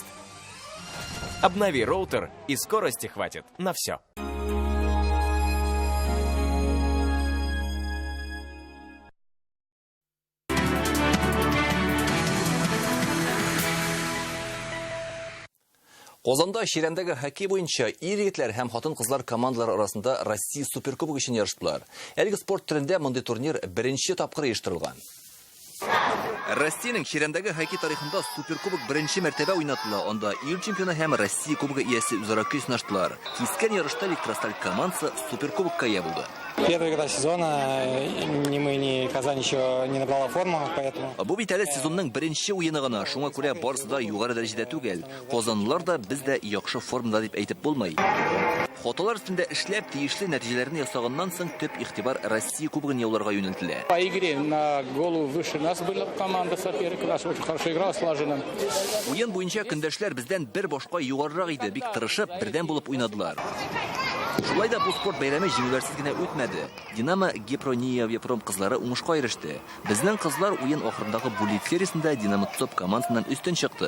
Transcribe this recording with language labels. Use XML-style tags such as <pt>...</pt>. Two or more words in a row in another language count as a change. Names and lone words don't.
<ru>Обнови роутер, и скорости хватит на все.</ru> <tt>Qozonda Şirendagi хоккей boyuncha ир-егетләр һәм хатын-кызлар командалары арасында Россия суперкубогы өчен ярыштылар. Әлеге спорт төрендә мондый турнир беренче тапкыр оештырылган. Россиянең Ширендәге хоккей тарихында суперкубок беренче мәртәбә уйнатыла. Анда ил чемпионы һәм Россия кубогы иясе үзара көч сынаштылар. Кискен ярышта Электросталь командасы суперкубокка ия булды.</tt> <ru>Первая игра сезона, ни Казань еще не набрала форму, поэтому...</ru> <tt>Бу бит әле сезонның беренче уены гына. Шуңа күрә барысы да югары дәрәҗәдә түгел. Казанлылар да без дә яхшы формада дип әйтеп булмый. Хаталар үстендә эшләп тиешле нәтиҗәләрне ясаганнан соң төп игътибар Россия кубогын яуларга юнәлтелә.</tt> <ru>По игре на голову выше нас была команда соперника, у нас очень хорошая игра слажена.</ru> <tt>Уен буенча көндәшләр бездән бер башка югарырак иде, бик тырышып, бердән булып уйнадылар. Шулай да бу спорт бәйрәме җиңүләрсез генә үтмәде. Динамо Гепрония Вепром кызлары уңышка иреште. Безнең кызлар уен ахырындагы булит сериясендә Динамо топ командасыннан өстен чыкты.</tt>